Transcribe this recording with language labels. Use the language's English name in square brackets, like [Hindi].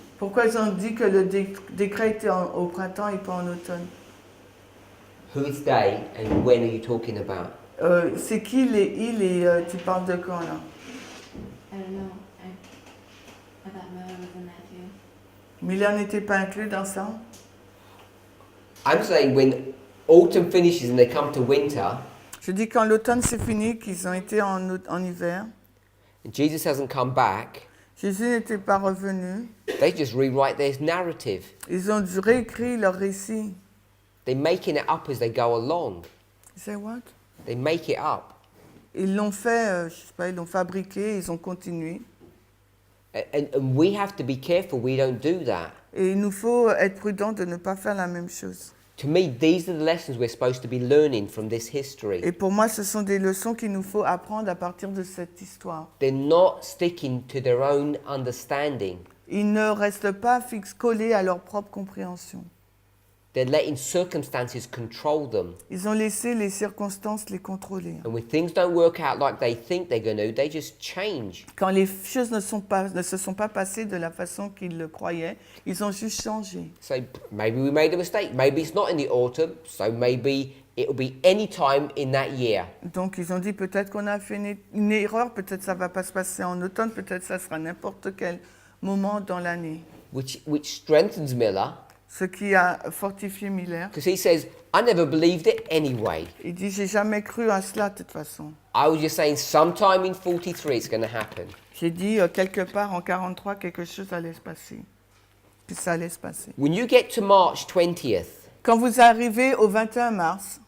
[French] pourquoi ils ont dit que le décret était au printemps et pas en automne? [English] Who is they and when are you talking about? [French] C'est qui les il et tu parles de quand là? [English] I don't know. I thought Miller was in that too. [French] Miller n'était pas inclus dans ça? [English] I'm saying when autumn finishes and they come to winter, [French] Je dis quand l'automne c'est fini, qu'ils ont été en hiver, [English] and Jesus hasn't come back, [French] Jésus n'était pas revenu, [English] they just rewrite their narrative. [French] ils ont réécrit leur récit. [English] They're making it up as they go along. Say what? They make it up. [French] Ils l'ont fait, je sais pas, ils l'ont fabriqué, ils ont continué. [English] And we have to be careful we don't do that. [French] Et il nous faut être prudent de ne pas faire la même chose. [English] To me, these are the lessons we're supposed to be learning from this history. [French] Et pour moi, ce sont des leçons qu'il nous faut apprendre à partir de cette histoire. [English] They're not sticking to their own understanding. [French] Ils ne restent pas collés à leur propre compréhension. [English] They're letting circumstances control them. [French] Ils ont laissé les circonstances les contrôler. [English] And when things don't work out like they think they're going to, they just change. [French] Quand les choses ne se sont pas passées de la façon qu'ils le croyaient, ils ont juste changé. [English] So maybe we made a mistake. Maybe it's not in the autumn, so maybe it'll be any time in that year. [French] Donc ils ont dit peut-être qu'on a fait une erreur, peut-être ça va pas se passer en automne, peut-être ça sera n'importe quel moment dans l'année. [English] Which strengthens Miller, [French] Ce qui a fortifié Miller. [English] because he says, I never believed it anyway. [French] Il dit j'ai jamais cru à cela de toute façon. [English] I was just saying sometime in 43 it's going to happen. [French] J'ai dit quelque part en 43 quelque chose allait se passer. Puis ça allait se passer. [English] When you get to March 20th, [French] Quand vous arrivez au 21 mars